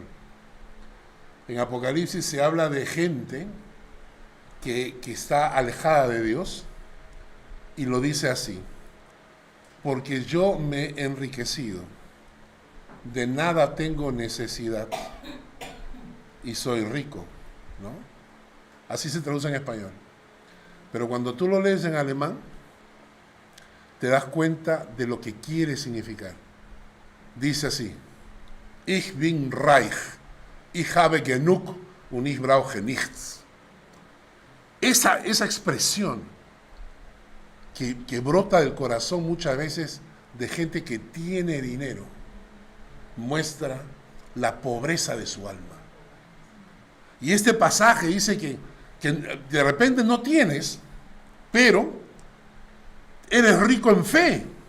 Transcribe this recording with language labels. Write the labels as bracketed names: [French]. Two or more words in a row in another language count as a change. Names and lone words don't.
[Spanish] En Apocalipsis se habla de gente que está alejada de Dios, y lo dice así: porque yo me he enriquecido, de nada tengo necesidad y soy rico, ¿no? Así se traduce en español. Pero cuando tú lo lees en alemán, te das cuenta de lo que quiere significar. Dice así: [German] Ich bin reich, ich habe genug und ich brauche nichts. [Spanish] Esa expresión que brota del corazón muchas veces de gente que tiene dinero, muestra la pobreza de su alma. Y este pasaje dice que de repente no tienes, pero eres rico en fe.